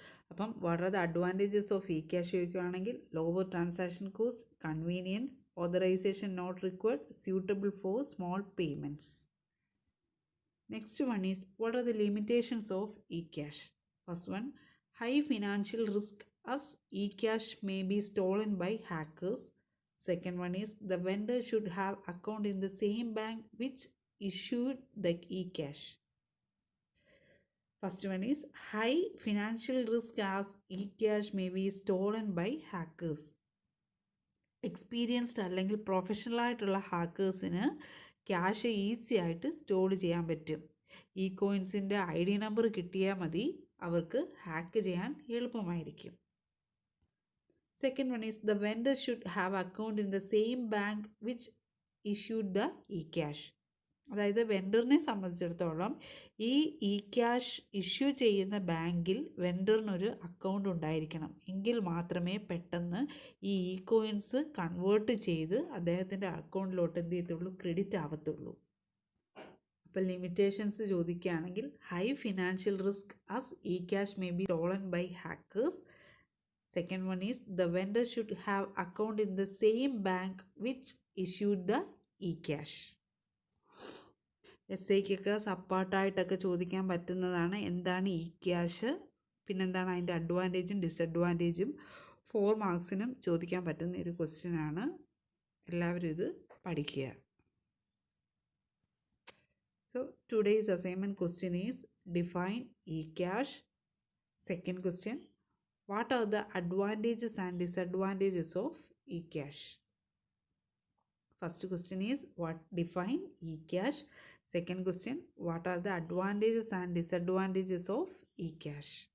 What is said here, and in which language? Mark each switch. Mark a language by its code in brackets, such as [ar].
[en] അപ്പം what are the advantages of ecash [ml] ചോദിക്കുകയാണെങ്കിൽ [en] Lower transaction cost, convenience, authorization not required, suitable for small payments. Next one is what are the limitations of ecash. First one, high financial risk as eCash may be stolen by hackers. Second one is the vendor should have account in the same bank which issued the eCash. First one is high financial risk as eCash may be stolen by hackers. [ml] Experienced അല്ലെങ്കിൽ professional ആയിട്ടുള്ള ഹാക്കേഴ്സിന് cash easy ആയിട്ട് store ചെയ്യാൻ പറ്റും. ഈ കോയിൻസിൻ്റെ ID number കിട്ടിയാൽ മതി, അവർക്ക് hack ചെയ്യാൻ എളുപ്പമായിരിക്കും. [en] Second one is the vendor should have account in the same bank which issued the eCash. [ml] അതായത് വെണ്ടറിനെ സംബന്ധിച്ചിടത്തോളം ഈ ഇക്യാഷ് ഇഷ്യൂ ചെയ്യുന്ന ബാങ്കിൽ വെണ്ടറിനൊരു അക്കൗണ്ട് ഉണ്ടായിരിക്കണം. എങ്കിൽ മാത്രമേ പെട്ടെന്ന് ഈ ഇ കോയിൻസ് കൺവേർട്ട് ചെയ്ത് അദ്ദേഹത്തിൻ്റെ അക്കൗണ്ടിലോട്ട് എന്ത് ചെയ്യത്തുള്ളൂ, ക്രെഡിറ്റ് ആവത്തുള്ളൂ. അപ്പോൾ ലിമിറ്റേഷൻസ് ചോദിക്കുകയാണെങ്കിൽ high financial risk as ഇക്യാഷ് may be stolen by hackers. [en] Second one is the vendor should have account in the same bank which issued the eCash. [ml] SAക്കൊക്കെ സപ്പാർട്ടായിട്ടൊക്കെ ചോദിക്കാൻ പറ്റുന്നതാണ് എന്താണ് ഇക്യാഷ്, പിന്നെന്താണ് അതിൻ്റെ അഡ്വാൻറ്റേജും ഡിസഡ്വാൻറ്റേജും. 4 മാർക്സിനും ചോദിക്കാൻ പറ്റുന്ന ഒരു ക്വസ്റ്റ്യനാണ്. എല്ലാവരും ഇത് പഠിക്കുക. [en] So today's assignment question is define eCash. Second question, what are the advantages and disadvantages of eCash? First question is define eCash. Second question, what are the advantages and disadvantages of eCash?